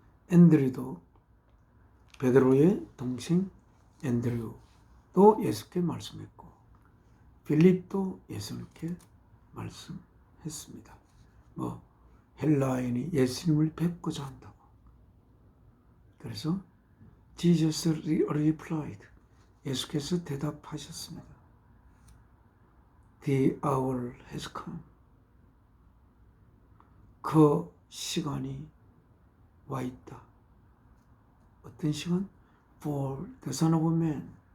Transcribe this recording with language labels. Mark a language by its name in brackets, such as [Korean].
[Korean] 앤드류도 베드로의 동생 앤드류도 예수께 말씀했고 필립도 예수님께 말씀했습니다. 헬라인이 예수님을 뵙고자 한다고. 그래서 [English] Jesus replied. [Korean] 예수께서 대답하셨습니다. [English] The hour has come. [Korean] 그 시간이 와 있다. 어떤 시간? [English] For the Son of Man.